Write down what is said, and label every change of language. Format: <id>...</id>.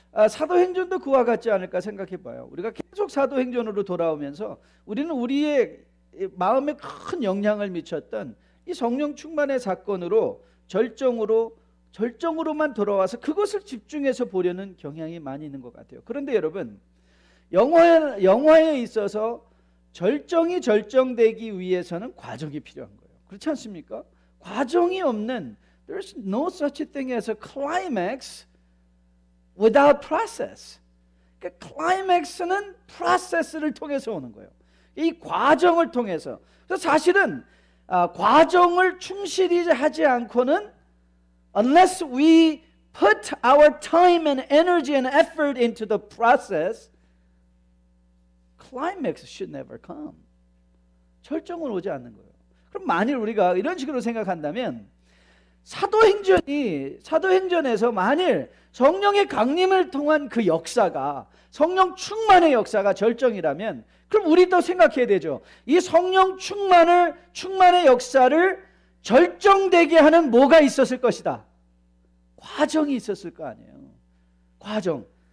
<ko>사도행전도 그와 같지 않을까 생각해 봐요. 우리가 계속 사도행전으로 돌아오면서 우리는 우리의 마음에 큰 영향을 미쳤던 이 성령 충만의 사건으로 절정으로만 돌아와서 그것을 집중해서 보려는 경향이 많이 있는 것 같아요. 그런데 여러분, 영화에 있어서 절정이 절정되기 위해서는 과정이 필요한 거예요. 그렇지 않습니까? 과정이 없는,</ko> <en>there's no such thing as a climax without process.</en> <ko>그러니까 클라이맥스는 프로세스를 통해서 오는 거예요. 이 과정을 통해서. 그래서 사실은 과정을 충실히 하지 않고는,</ko> <en>unless we put our time and energy and effort into the process, climax should never come.</en> <ko>절정은 오지 않는 거예요. 그럼 만일 우리가 이런 식으로 생각한다면, 사도행전에서 만일 성령의 강림을 통한 그 역사가, 성령 충만의 역사가 절정이라면, 그럼 우리도 생각해야 되죠. 이 성령 충만의 역사를 절정되게 하는 뭐가 있었을 것이다. 과정이 있었을 거 아니에요. 과정.</ko>